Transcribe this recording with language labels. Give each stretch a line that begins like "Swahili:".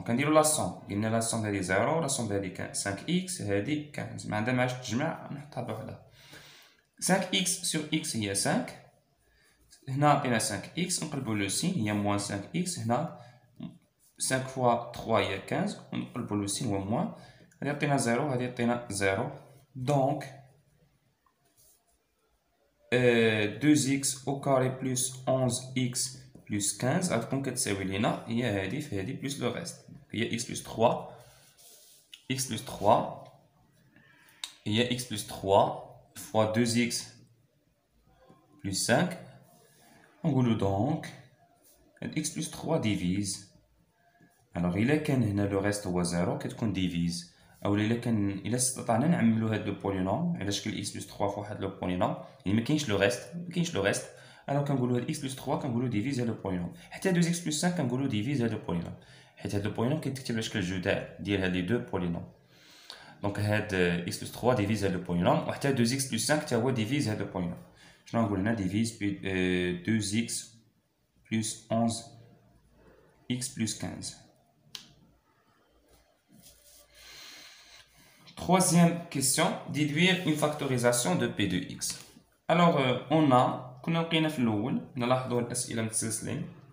Arabic: دونك كنديرو لا سوم, قلنا لا سوم هادي 0, لا سوم هادي 5x هادي 15, ما عندها معاش تجمع نحطها بوحدها.
French: 5x sur x
Arabic: هي 5, هنا عطينا 5x نقلبو لو سين هي موان 5x, هنا
French: 5 fois 3
Arabic: هي 15 ونقلبو لو سين هو موان, هادي عطينا 0 هادي عطينا 0. دونك
French: 2x au carré plus 11x plus 15
Arabic: غتكون كتساوي لينا هي هادي في هادي بلس لو ريست, هي x plus 3 x plus 3 هي
French: x plus 3 fois 2x plus 5.
Arabic: نقولو دونك x plus 3 ديفيز. الوغ الا كان هنا لو ريست هو 0 كتكون ديفيز, او الا استطعنا نعملو هاد لو بولينوم على شكل x plus 3 فواحد لو بولينوم, يعني مكاينش لو ريست, الوغ كنقولو هاد x plus 3 كنقولو ديفيز هاد لو بولينوم. حتى 2x plus 5 كنقولو ديفيز هاد لو بولينوم, حيت هاد لو بولينوم كيتكتب على شكل جداء ديال هاد لي دو بولينوم. دونك هاد x plus 3 ديفيز هاد لو بولينوم, وحتى 2x plus 5 تا هو ديفيز هاد لو بولينوم. شنو نقول هنا ديفيز 2x plus 11x plus 15.
French: Troisième question, déduire une factorisation de p de x. Alors, on a,
Arabic: كنا لقينا في الأول, نلاحظوا الأسئلة متسلسلين.